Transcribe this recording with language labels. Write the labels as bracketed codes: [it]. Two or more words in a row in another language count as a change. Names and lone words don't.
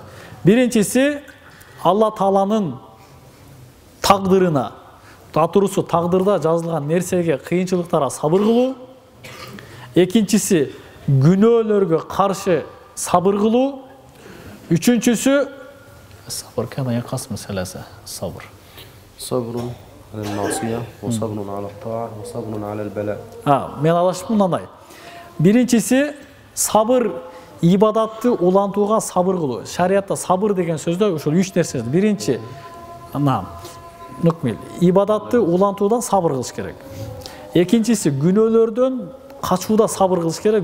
[ky] Биринчиси Алла Тааланын тагдырына, туурусу тагдырда жазылган нерсеге, кыйынчылыктарга сабыр кылуу. Экинчиси күнөөлөргө каршы сабыр кылуу. Үчүнчүсү сабыр кана кас маселеси, сабыр. [ar] صبر على المعصية وصبر على الطاعة وصبر على البلاء. [ky] Мен алышып мындай. Биринчиси сабыр, ибадатты улантууга сабыр кылуу. Шариятта сабыр деген сөздө ошол 3 нерсе. Биринчи, ибадатты улантууда сабыр кылыш керек. Экинчиси күнөөлөрдөн качууда сабыр кылыш керек.